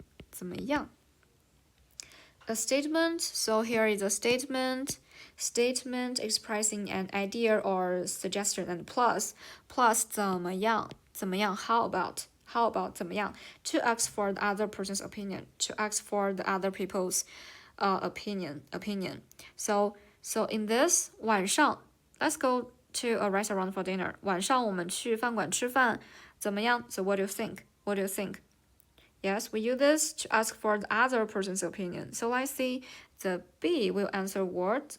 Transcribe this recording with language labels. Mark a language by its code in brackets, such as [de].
[en] 怎么样 A statement. So here is a statement expressing an idea or suggestion, and plus 怎么样 how about 怎么样 to ask for the other person's opinion, to ask for the other people's opinion. So in this 晚上 let's go to a restaurant for dinner. [zh] 晚上我们去饭馆吃饭怎么样 [en] So what do you think? Yes, we use this to ask for the other person's opinion. So let's see, the B will answer what?